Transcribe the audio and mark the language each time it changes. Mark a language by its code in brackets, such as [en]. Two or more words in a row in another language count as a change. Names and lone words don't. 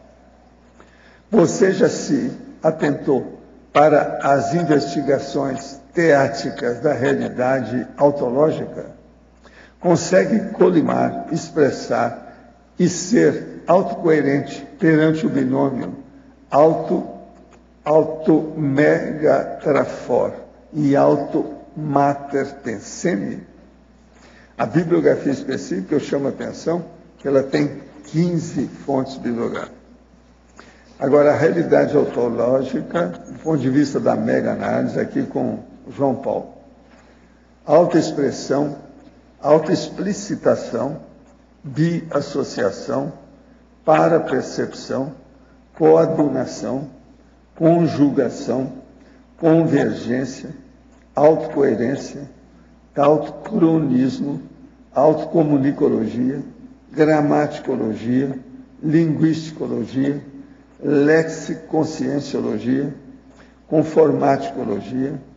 [pt] Você já se atentou para as investigações teáticas da realidade autológica? Consegue colimar, expressar e ser autocoerente perante o binômio auto-megatrafor e auto-mater-pensene? A bibliografia específica, eu chamo a atenção, que ela tem 15 fontes bibliográficas. Agora, a realidade autológica, do ponto de vista da mega-análise, aqui com João Paulo. Autoexpressão, autoexplicitação, biassociação, parapercepção, coadunação, conjugação, convergência, autocoerência, autocronismo, autocomunicologia, gramaticologia, linguisticologia, lexiconscienciologia, conformaticologia,